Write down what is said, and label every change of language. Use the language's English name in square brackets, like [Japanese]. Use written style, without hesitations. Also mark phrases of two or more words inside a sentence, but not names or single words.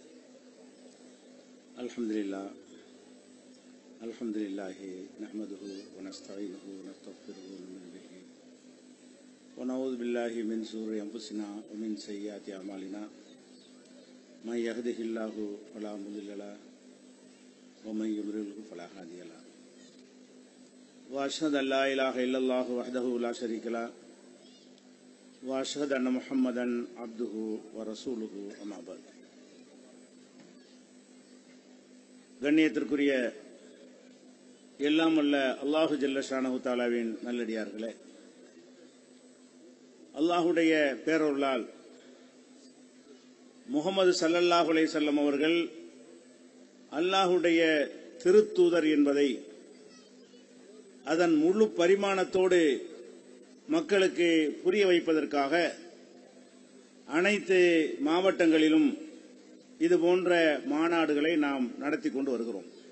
[Arabic] الحمد لله نحمده ونستعينه ونستغفره ونؤمن به ونعوذ بالله من شرور أنفسنا ومن سيئات أعمالنا من يهده الله فلا مضل له ومن يضلله فلا هادي له وأشهد أن لا إله إلا الله وحده لا شريك له وأشهد أن محمدا عبده ورسوله أما بعد. [Tamil] கண்ணியத்திற்குரிய எல்லாம் வல்ல அல்லாஹு [Arabic] جل شأنه [Tamil] தஆலாவின் நல்லடியார்களே, அல்லாஹுடைய பேரருளால் முஹம்மது [Arabic] صلى الله عليه وسلم [Tamil] அவர்கள் அல்லாஹுடைய திருத்தூதர் என்பதை அதன் முழு பரிமாணத்தோடு மக்களுக்கு புரிய வைப்பதற்காக அனைத்து மாவட்டங்களிலும் இதுபோன்ற மாநாடுகளை நாம் நடத்தி கொண்டு வருகிறோம்.